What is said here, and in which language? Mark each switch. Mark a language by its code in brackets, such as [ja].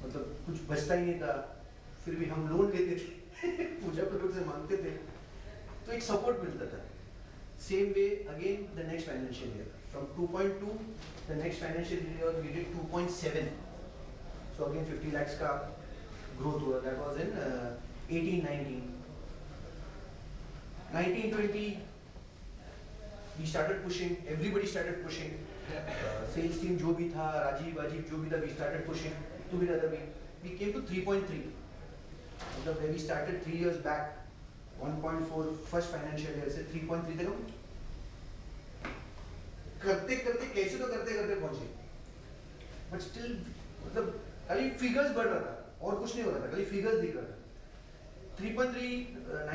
[hi] मतलब कुछ बचता ही नहीं था, फिर भी हम लोन लेते थे पूजा प्रोडक्ट से मांगते थे, तो एक सपोर्ट मिलता था। [en] same way again the next financial year from 2.2 the next financial year we did 2.7, so again 50 lakhs [hi] का ग्रोथ हुआ। [en] that was in 18-19 19-20 we started pushing, everybody started pushing, sales team [hi] जो भी था, राजीव जो भी था, [en] we started pushing together. We came to 3.3, [hi] मतलब [en] where we started 3 years back 1.4 first financial year [hi] से 3.3 तक हम करते करते कैसे तो करते करते पहुंचे, बट स्टिल मतलब खाली फिगर्स बढ़ रहा था और कुछ नहीं हो रहा था, खाली फिगर्स दिख रहा था।